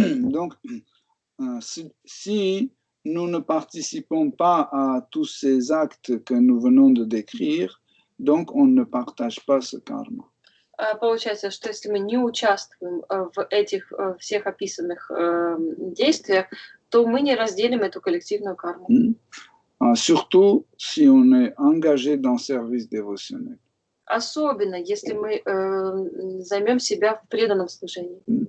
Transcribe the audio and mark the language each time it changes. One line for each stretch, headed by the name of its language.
French: Donc, si nous ne participons pas à tous ces actes que nous venons de décrire, donc on ne partage pas ce karma.
Russian: Получается, что если мы не участвуем в этих всех описанных действиях, то мы не разделим эту коллективную карму.
French: Surtout si on est engagé dans le service dévotionnel.
Russian: Особенно, если мы займем себя в преданном служении.